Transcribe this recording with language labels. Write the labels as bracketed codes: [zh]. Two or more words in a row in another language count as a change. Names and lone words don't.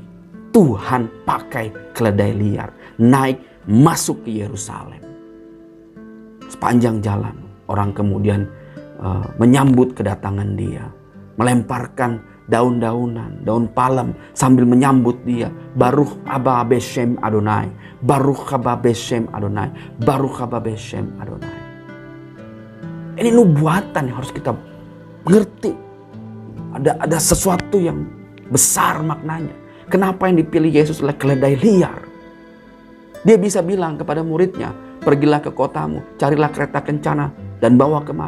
[id] Tuhan pakai keledai liar. Naik masuk ke Yerusalem. Sepanjang jalan orang kemudian menyambut kedatangan dia. Melemparkan daun-daunan, daun palem sambil menyambut dia. [he] ברוך הבא בשם אדוני. ברוך הבא בשם אדוני. ברוך הבא בשם אדוני. [id] Ini nubuatan yang harus kita mengerti. Ada sesuatu yang besar maknanya. Kenapa yang dipilih Yesus adalah keledai liar? Dia bisa bilang kepada muridnya, pergilah ke kotamu, carilah kereta kencana dan bawa kemari.